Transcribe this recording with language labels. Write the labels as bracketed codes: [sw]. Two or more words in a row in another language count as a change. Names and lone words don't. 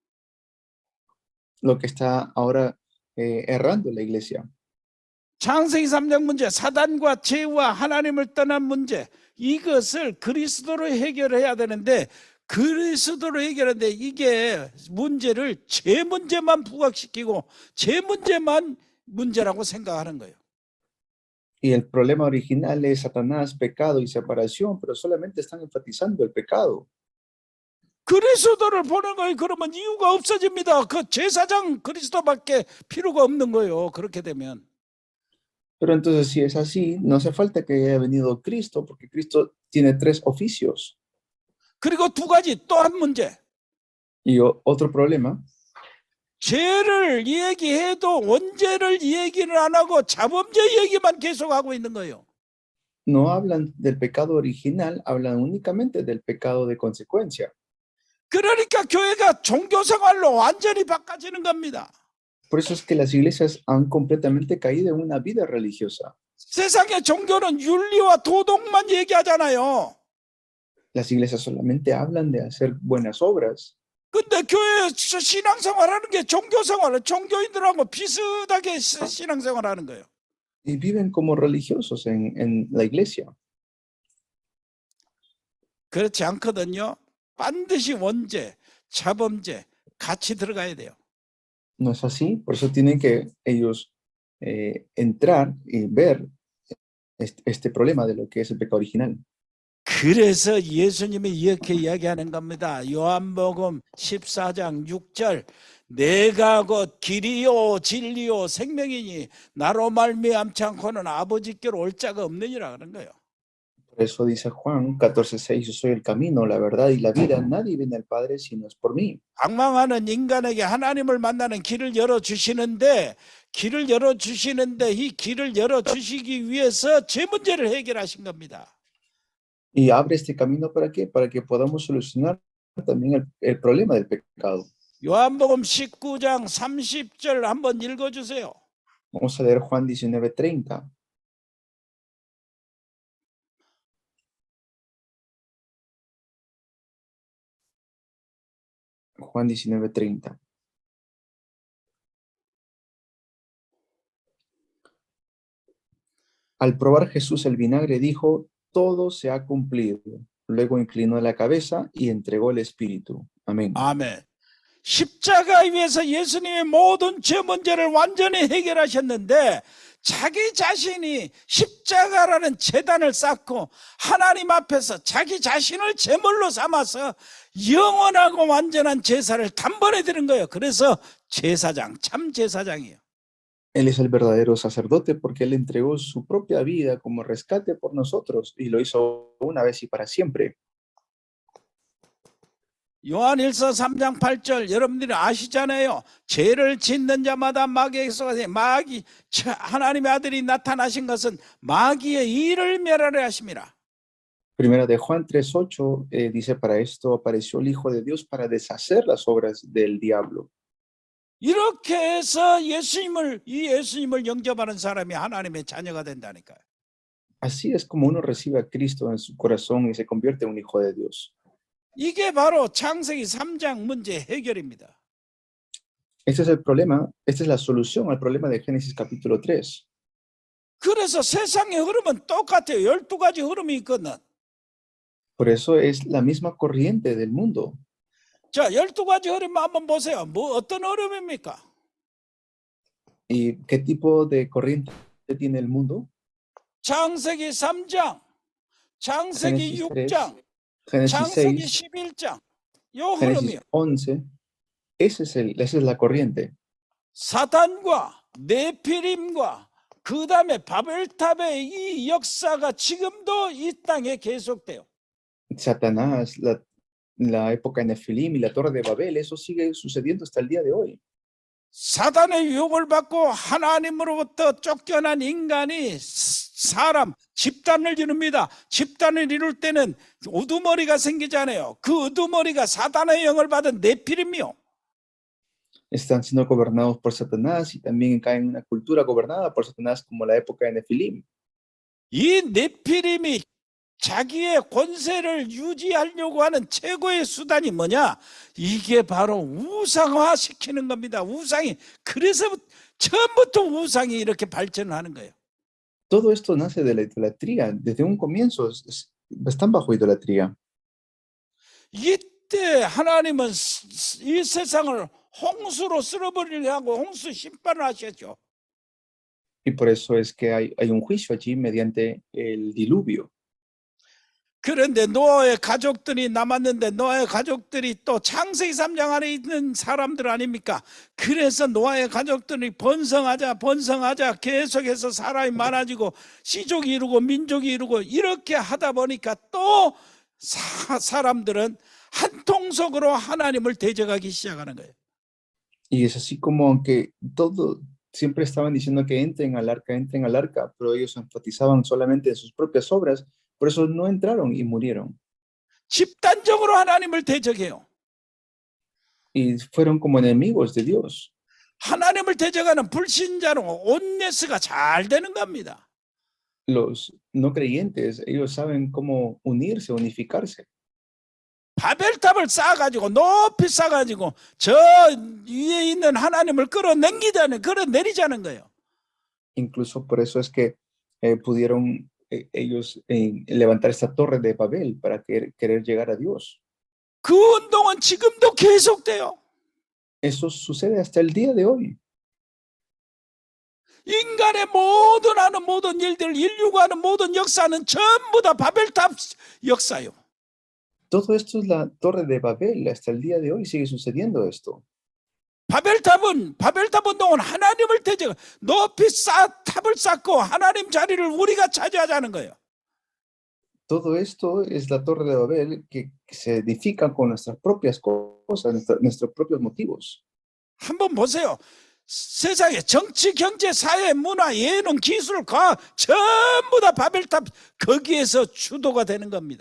[es] lo que está ahora errando la iglesia. [ko] 창세기 3장 문제, 사단과 죄와 하나님을 떠난 문제, 이것을 그리스도로 해결해야 되는데 그리스도로 해결하는데 이게 문제를 죄 문제만 부각시키고 죄 문제만 문제라고 생각하는 거예요. [es] Y el problema original es Satanás, pecado y separación, pero solamente están enfatizando el pecado. [ko] 그리스도를 보는 거예요. 그러면 이유가 없어집니다. 그 제사장 그리스도밖에 필요가 없는 거예요. 그렇게 되면. [es] Pero entonces, si es así, no hace falta que haya venido Cristo, porque Cristo tiene 3 oficios. [ko] 그리고 두 가지 또 한 문제. [es] Y otro problema, [ko] 죄를 얘기해도 원죄를 얘기를 안 하고 자범죄 얘기만 계속하고 있는 거예요. [es] no hablan del pecado original, hablan únicamente del pecado de consecuencia. [ko] 그러니까 교회가 종교생활로 완전히 바꿔지는 겁니다. [es] Por eso es que las iglesias han completamente caído en una vida religiosa. [ko] 세상의 종교는 윤리와 도덕만 얘기하잖아요. [es] Las iglesias solamente hablan de hacer buenas obras, [ko] 근데 교회에서 신앙생활하는 게 종교생활은 종교인들하고 비슷하게 신앙생활하는 거예요. [es] y viven como religiosos en la iglesia. [ko] 그렇지 않거든요. 반드시 원죄, 자범죄 같이 들어가야 돼요. [es] No es así, por eso tienen que ellos entrar y ver este problema de lo que es el pecado original. [ko] 그래서 예수님이 이렇게 이야기하는 겁니다. 요한복음 14장 6절 내가 곧 길이요 진리요 생명이니 나로 말미암지 않고는 아버지께로 올 자가 없느니라 그런 거예요. [es] Por eso dice Juan 14:6, yo soy el camino, la verdad y la vida. Nadie viene al Padre si no es por mí. [ko] 방황하는 인간에게 하나님을 만나는 길을 열어주시는데 이 길을 열어주시기 위해서 죄 문제를 해결하신 겁니다. [es] Y abre este camino ¿para qué? Para que podamos solucionar también el problema del pecado. [ko] 요한복음 19장 30절 한번 읽어주세요. [es] Vamos a leer Juan 19:30. Juan 19:30. Al probar Jesús el vinagre, dijo, todo se ha cumplido. Luego inclinó la cabeza y entregó el espíritu. Amén. [ko] 아멘. 십자가에 위해서 예수님의 모든 죄 문제를 완전히 해결하셨는데 자기 자신이 십자가라는 제단을 쌓고 하나님 앞에서 자기 자신을 제물로 삼아서 영원하고 완전한 제사를 단번에 드린 거예요. 그래서 제사장, 참 제사장이에요. [es] Él es el verdadero sacerdote porque Él entregó su propia vida como rescate por nosotros y lo hizo una vez y para siempre. [ko] 요한일서 3장 8절 여러분들이 아시잖아요. 죄를 짓는 자마다 마귀의 속아서 마귀 하나님의 아들이 나타나신 것은 마귀의 일을 멸하려 하심이라. [es] Primera de Juan 3:8 dice, para esto apareció el Hijo de Dios para deshacer las obras del diablo. [ko] 이렇게 해서 예수님을 영접하는 사람이 하나님의 자녀가 된다니까요. [es] Así es como uno recibe a Cristo en su corazón y se convierte en un hijo de Dios. [ko] 이게 바로 창세기 3장 문제 해결입니다. [es] Este es el problema, esta es la solución al problema de Génesis capítulo 3. [ko] 그래서 세상의 흐름은 똑같아요. 12가지 흐름이 있거든. [es] Por eso es la misma corriente del mundo. [ko] 자, 12가지 흐름 한번 보세요. 어떤 흐름입니까? [es] ¿Y qué tipo de corriente tiene el mundo? [ko] 창세기 3장, 창세기 [es] Génesis [ko] 6장, [es] 3, Génesis [ko] 창세기 6, 11장. 요 [es] Génesis [ko] 흐름이요. [es] 11. Esa es la corriente. [ko] 사단과 네피림과 그 다음에 바벨탑의 이 역사가 지금도 이 땅에 계속돼요. [es] Satanás, la época de Nefilim y la Torre de Babel, eso sigue sucediendo hasta el día de hoy. [ko] 사단의 유혹을 받고 하나님으로부터 쫓겨난 인간이 사람, 집단을 이룹니다. 집단을 이룰 때는 우두머리가 생기잖아요. 그 우두머리가 사단의 영을 받은 네피림이요. [es] Están siendo gobernados por Satanás y también caen en una cultura gobernada por Satanás como la época de Nefilim. [ko] 이 네피림이 자기의 권세를 유지하려고 하는 최고의 수단이 뭐냐? 이게 바로 우상화 시키는 겁니다. 우상이. 그래서 처음부터 우상이 이렇게 발전하는 거예요. [es] Todo esto nace de la idolatría. Desde un comienzo están bajo idolatría. [ko] 이때 하나님은 이 세상을 홍수로 쓸어버리려 하고 홍수 심판을 하셨죠. [es] Y por eso es que hay un juicio allí mediante el diluvio. [ko] 그런데 노아의 가족들이 남았는데 노아의 가족들이 또 창세기 3장 안에 있는 사람들 아닙니까? 그래서 노아의 가족들이 번성하자 계속해서 사람이 많아지고 시족이 이루고 민족이 이루고 이렇게 하다 보니까 또 사람들은 한 통속으로 하나님을 대적하기 시작하는 거예요. [es] Y es así como aunque siempre estaban diciendo que entren al arca, pero ellos enfatizaban solamente en sus propias obras, por eso no entraron y murieron. [ko] 집단적으로 하나님을 대적해요. [es] Y fueron como enemigos de Dios. [ko] 하나님을 대적하는 불신자로 온네스가 잘 되는 겁니다. [es] Los no creyentes, ellos saben cómo unirse, unificarse. [ko] 바벨탑을 쌓아가지고 높이 쌓아가지고 저 위에 있는 하나님을 끌어내리자는 거예요. [es] Incluso por eso es que pudieron ellos levantar esta torre de Babel para querer llegar a Dios. [ko] 그 운동은 지금도 계속돼요. [es] Eso sucede hasta el día de hoy. [ko] 인간의 모든 일들, 인류가 하는 모든 역사는 전부 다 바벨탑 역사요. [es] Todo esto es la torre de Babel. Hasta el día de hoy sigue sucediendo esto. [ko] 바벨탑 운동은 하나님을 대적, 높이 탑을 쌓고 하나님 자리를 우리가 차지하자는 거예요. [es] Todo esto es la torre de Babel que se edifica con nuestras propias cosas, nuestros propios motivos. [ko] 한번 보세요. 세상에 정치, 경제, 사회, 문화, 예능, 기술, 과학 전부 다 바벨탑 거기에서 주도가 되는 겁니다.